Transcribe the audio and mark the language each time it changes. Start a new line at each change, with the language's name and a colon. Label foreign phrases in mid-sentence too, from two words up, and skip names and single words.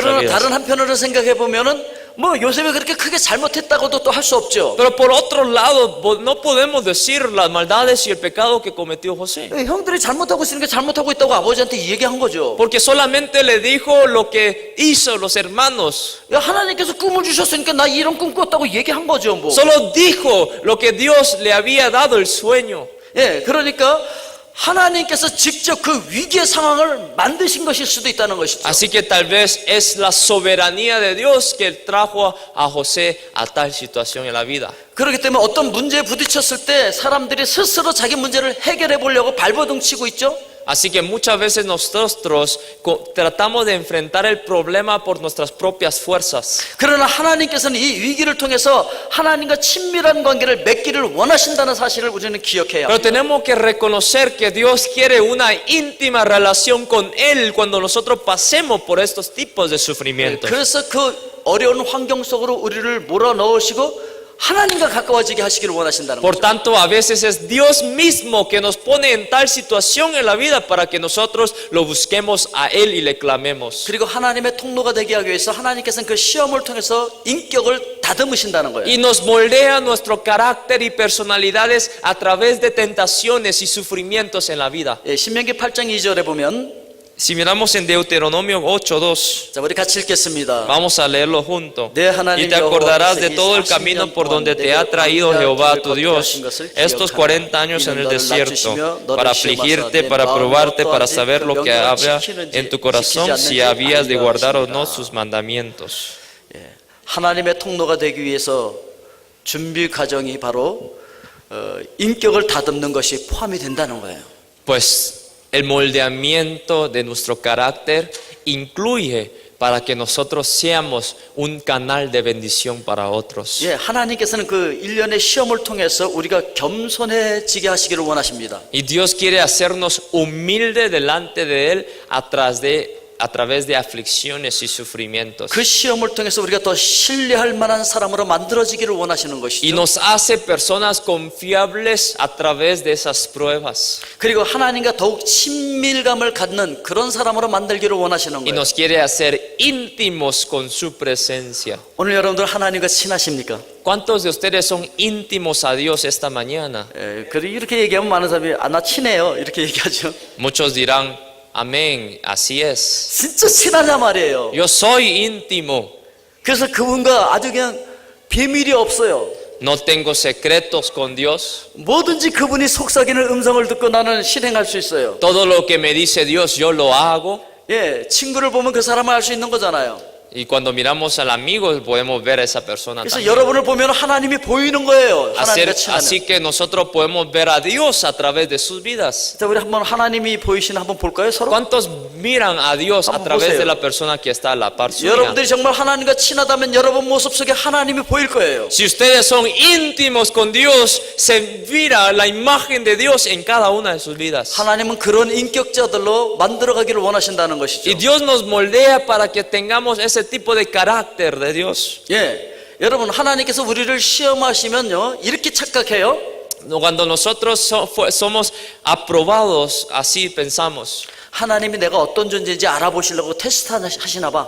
Korean: 그러나
Spanish: vidas.
Korean: 다른 한편으로 생각해 보면은 뭐 요셉이 그렇게 크게 잘못했다고도 또 할 수 없죠.
Spanish: Pero por otro lado, no podemos decir las maldades y el pecado que cometió José.
Korean: 예, 형들이 잘못하고 있으니까 잘못하고 있다고 아버지한테 얘기한 거죠.
Spanish: Porque solamente le dijo lo que hizo los hermanos.
Korean: 야, 하나님께서 꿈을 주셨으니까 나 이런 꿈 꿨다고 얘기한 거죠, 뭐.
Spanish: Solo dijo lo que Dios le había dado el sueño.
Korean: 예, 그러니까 하나님께서 직접 그 위기의 상황을 만드신 것일 수도 있다는 것이죠.
Spanish: Así que tal vez es la soberanía de Dios que trajo a José a tal situación en la vida.
Korean: 그렇기 때문에 어떤 문제에 부딪혔을 때 사람들이 스스로 자기 문제를 해결해 보려고 발버둥 치고 있죠.
Spanish: Así que muchas veces nosotros tratamos de enfrentar el problema por nuestras propias fuerzas.
Korean: 그러나 하나님께서는 이 위기를 통해서 하나님과 친밀한 관계를 맺기를 원하신다는 사실을 우리는 기억해야
Spanish: Pero
Korean: 합니다.
Spanish: tenemos que reconocer que Dios quiere una íntima relación con Él cuando nosotros pasemos por estos tipos de sufrimientos.
Korean: 그래서 그 어려운 환경 속으로 우리를 몰아넣으시고 하나님과 가까워지게 하시기를 원하신다는
Spanish: Por
Korean: 거죠.
Spanish: tanto, a veces es Dios mismo que nos pone en tal situación en la vida para que nosotros lo busquemos a Él y le clamemos.
Korean: 그리고 하나님의 통로가 되게 하기 위해서 하나님께서는 그 시험을 통해서 인격을 다듬으신다는 거예요.
Spanish: Y nos moldea nuestro carácter y personalidades a través de tentaciones y sufrimientos en la vida.
Korean: 예, 신명기 8장 2절에 보면
Spanish: Si miramos en Deuteronomio 8:2,
Korean: 자, 우리 같이 읽겠습니다.
Spanish: vamos a leerlo junto.
Korean: 내 하나님
Spanish: Y te acordarás de
Korean: 여호와께서
Spanish: todo el
Korean: 40년
Spanish: camino por
Korean: 동안
Spanish: donde te ha
Korean: 내게
Spanish: traído Jehová tu
Korean: 광야길을
Spanish: Dios
Korean: 걷게 하신 것을
Spanish: estos
Korean: 기억하라.
Spanish: 40 años en
Korean: 이는
Spanish: el
Korean: 너를
Spanish: desierto
Korean: 낮추시며 너를
Spanish: para
Korean: 시험하사
Spanish: afligirte,
Korean: 내
Spanish: para
Korean: 마음이
Spanish: probarte, para
Korean: 어떠한지
Spanish: saber lo que
Korean: 그 명령을
Spanish: había
Korean: 지키는지
Spanish: en tu corazón,
Korean: 지키지
Spanish: si
Korean: 않는지
Spanish: habías de
Korean: 알려
Spanish: guardar o
Korean: 하시니라.
Spanish: no sus mandamientos.
Korean: 하나님의 통로가 되기 위해서 준비 과정이 바로 인격을 다듬는 것이 포함이 된다는 거예요.
Spanish: Pues el moldeamiento de nuestro carácter incluye para que nosotros seamos un canal de bendición para otros.
Korean: 예, 하나님께서는 그 일련의 시험을 통해서 우리가 겸손해지게 하시기를 원하십니다.
Spanish: Y Dios quiere hacernos humilde delante de Él a través de aflicciones y sufrimientos.
Korean: 그 시험을 통해서 우리가 더 신뢰할 만한 사람으로 만들어지기를 원하시는
Spanish: Y
Korean: 것이죠.
Spanish: nos hace personas confiables a través de esas pruebas.
Korean: 그리고 하나님과 더욱 친밀감을 갖는 그런 사람으로 만들기를 원하시는
Spanish: Y
Korean: 거예요.
Spanish: nos quiere hacer íntimos con su presencia.
Korean: 오늘 여러분들 하나님과 친하십니까?
Spanish: ¿Cuántos de ustedes son íntimos a Dios esta mañana?
Korean: 예, 그리고 이렇게 얘기하면 많은 사람이 나 친해요 이렇게 얘기하죠.
Spanish: Muchos dirán, amén, así es.
Korean: 진짜 친하냐 말이에요.
Spanish: Yo soy íntimo,
Korean: 그래서 그분과 아주 그냥 비밀이 없어요.
Spanish: no tengo secretos con Dios.
Korean: 뭐든지 그분이 속삭이는 음성을 듣고 나는 실행할 수 있어요.
Spanish: Todo lo que me dice Dios, yo lo hago.
Korean: 예, 친구를 보면 그 사람을 알 수 있는 거잖아요.
Spanish: Y cuando miramos al amigo, podemos ver a esa persona
Korean: 그래서
Spanish: también.
Korean: 여러분을 보면 하나님이 보이는 거예요. 하나님과 친하면.
Spanish: Así que nosotros podemos ver a Dios a través de sus vidas.
Korean: 자, 우리 한번 하나님이 보이시는 한번 볼까요, 서로?
Spanish: ¿Cuántos miran a Dios a Vamos, través
Korean: 보세요.
Spanish: de la persona que está a la par suya?
Korean: 여러분들이 정말 하나님과 친하다면 여러분 모습 속에 하나님이 보일 거예요.
Spanish: Si ustedes son íntimos con Dios, se mira la imagen de Dios en cada una de sus vidas.
Korean: 하나님은 그런 인격자들로 만들어가기를 원하신다는
Spanish: Y
Korean: 것이죠.
Spanish: Dios nos moldea para que tengamos ese tipo de carácter de Dios.
Korean: 예, 여러분 하나님께서 우리를 시험하시면요 이렇게 착각해요.
Spanish: Cuando nosotros somos aprobados, así pensamos.
Korean: 하나님이 내가 어떤 존재인지 알아보시려고 테스트 하시나 봐.